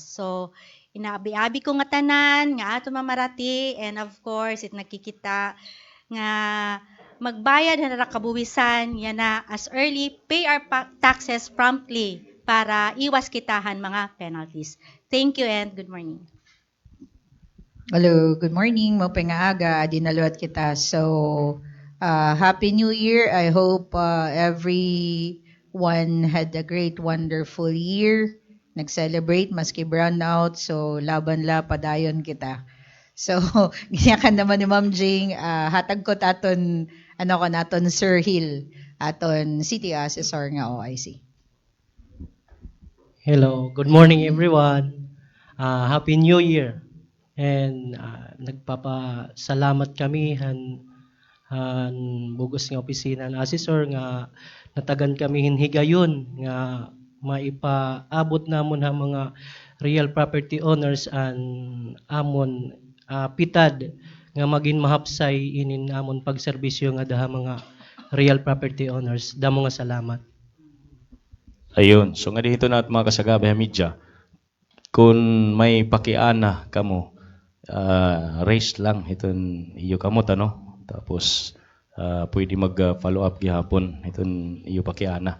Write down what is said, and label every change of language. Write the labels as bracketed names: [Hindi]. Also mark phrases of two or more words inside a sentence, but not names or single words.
[Waray] So, inaabi-abi ko nga tanan, nga aton mamarati, [English] and of course, [Waray] nakikita nga magbayad na nakabuwisan, yan na [English] as early, pay our taxes promptly [Waray] para iwas kitahan mga penalties. [English] Thank you and good morning. Hello, good morning. [Waray] Mapay nga aga, dinaluat kita. [English] So, Happy New Year. I hope everyone had a great, wonderful year. [Waray] Nag-celebrate, maski brown out. So, laban la, padayon kita. So, ginyakan naman ni Ma'am Jing, hatag ko taton, naton Sir Hill, aton City Assessor nga OIC. [English] Hello, good morning everyone. Happy New Year. [Waray] And nagpapasalamat kami han bugos nga opisina ng assessor nga natagan kami hinhigayon nga maipaabot namon ha mga [English] real property owners [Waray] and amon pitad nga maging mahapsay inin amon pagserbisyo nga daha mga [English] real property owners. [Waray] Damo nga salamat. Ayun, so nga dito natin mga kasagabay media, kung may pakiana kamo, raise lang iton iyo kamot ano, tapos pwede mag-follow up gihapon iton iyo pakiana.